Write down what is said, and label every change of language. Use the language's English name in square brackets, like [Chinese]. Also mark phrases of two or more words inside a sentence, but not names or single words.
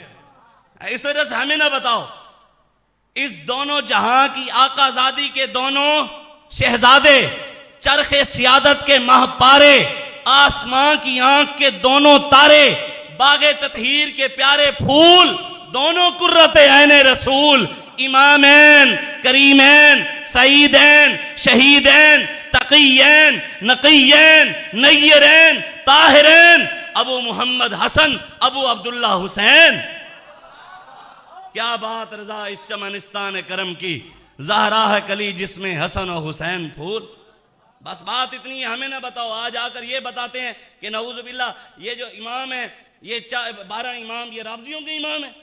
[Urdu] اس وجہ سے ہمیں نہ بتاؤ، اس دونوں جہاں کی آقازادی کے دونوں شہزادے، چرخے سیادت کے مہ پارے، آسماں کی آنکھ کے دونوں تارے، باغے تطہیر کے پیارے پھول، دونوں قرۃ عینِ رسول, [Arabic] إمامين كريمين سعيدين شهيدين تقيين نقيين نيرين طاهرين, [Urdu] ابو محمد حسن ابو عبداللہ حسین. کیا بات رضا اس چمنستان کرم کی، زہرا ہے کلی جس میں حسن اور حسین پھول. بس بات اتنی ہے، ہمیں نہ بتاؤ۔ آج آکر یہ بتاتے ہیں کہ [Arabic] نعوذ بالله [Urdu] یہ جو امام ہے، یہ 12 امام یہ راوجیوں کے امام ہے.